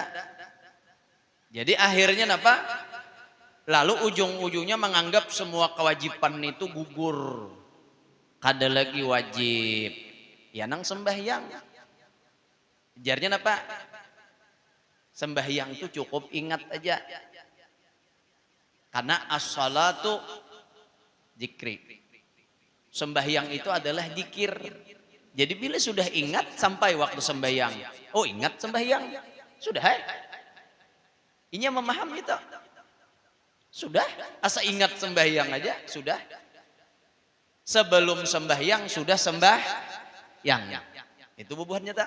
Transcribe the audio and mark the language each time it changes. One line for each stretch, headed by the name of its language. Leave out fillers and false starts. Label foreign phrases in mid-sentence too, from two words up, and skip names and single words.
Banjar: Jadi akhirnya apa, lalu ujung-ujungnya menganggap semua kewajiban itu gugur, kada lagi wajib ya nang sembahyang. Jarnya apa, sembahyang itu cukup ingat aja, karena
Arabic: as-salatu zikri,
Banjar: sembahyang itu adalah zikir. Jadi bila sudah ingat sampai waktu sembahyang, oh ingat sembahyang, sudah inya memahami itu, sudah asa ingat sembahyang aja sudah. Sebelum sembahyang sudah sembahyang, itu bubuhannya tak.